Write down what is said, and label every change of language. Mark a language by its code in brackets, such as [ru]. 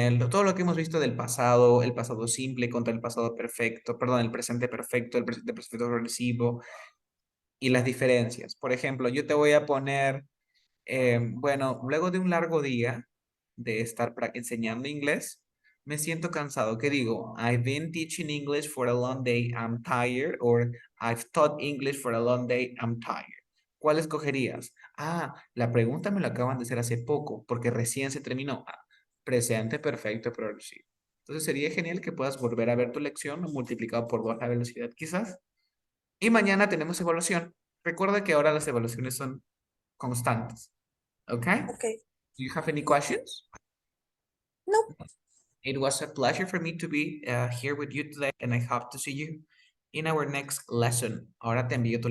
[es] Todo lo que hemos visto del pasado, el pasado simple contra el pasado perfecto, perdón, el presente perfecto, el presente perfecto progresivo y las diferencias. Por ejemplo, yo te voy a poner bueno, luego de un largo día de estar enseñando inglés, me siento cansado. ¿Qué digo? [en] I've been teaching English for a long day, I'm tired, or I've taught English for a long day, I'm tired. [es] ¿Cuál escogerías? Ah, la pregunta me la acaban de hacer hace poco, porque recién se terminó. Ah, presente perfecto progresivo. Entonces sería genial que puedas volver a ver tu lección multiplicado por 2 la velocidad quizás. Y mañana tenemos evaluación. Recuerda que ahora las evaluaciones son constantes. [en] Okay? Okay. Do you have any Yeah. questions? No. It was a pleasure for me to be here with you today, and I hope to see you in our next lesson. [es] Ahora te envío tu